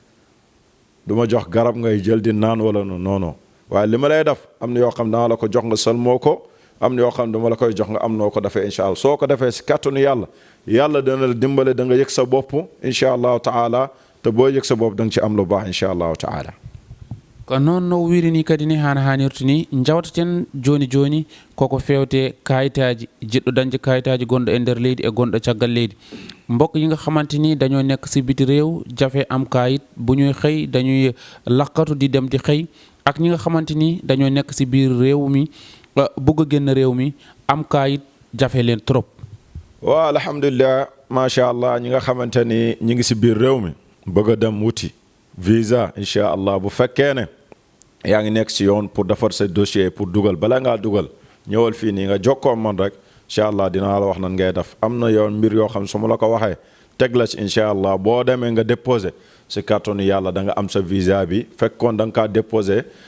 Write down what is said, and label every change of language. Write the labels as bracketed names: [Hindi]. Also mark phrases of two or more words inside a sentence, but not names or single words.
[Wolof] du ma jox garab ngay jël di naan wala non waaye li ma lay def am na yoo xam naa la ko jox nga sëlmoo ko am na yoo xam ne dama la koy jox nga am noo ko defee [Arabic] إن شاء الله [Wolof] soo ko defee si kàttanu yàlla dana la dimbale da nga yëg sa bopp [Arabic] إن شاء الله تعالى [Wolof] te boo yëg sa bopp da nga ci am lu baax [Arabic] إن شاء الله تعالى. [Fula] ko noon no wirini kadi ni hana hanirta ni jawtaten joni koko fewte kayitaji jiɗɗo dañde kayitaji gonɗo e nder leydi e gonɗo caggal leydi [Wolof] mbokk yi nga xamante ni dañoo nekk si biti réew jafe am kayit bu ñuy xëy dañuy lakkatu di dem di xëy ak ñi nga xamante ni dañoo nekk si biir réew mi bëgg a génn réew mi am kayit jafe leen trop. waaw [Arabic] الحمد لله ما شاء الله [Wolof] ñi nga xamante ni ñi ngi si biir réew mi bëgg a dem wuti visa [Arabic] إن شاء الله [Wolof] bu fekkee ne yaa ngi nekk si yoon pour defar sa dossier pour dugal bala ngaa dugal ñëwal fii nii nga jokkoo man rek [Arabic] إن شاء الله [Wolof] dinaa la wax nan ngay def am na yoon mbir yoo xam su ma la ko waxee teg la ci [Arabic] إن شاء الله [Wolof] boo demee nga déposé si kàttanu yàlla da nga am sa visa bi fekkoon da nga kaa déposé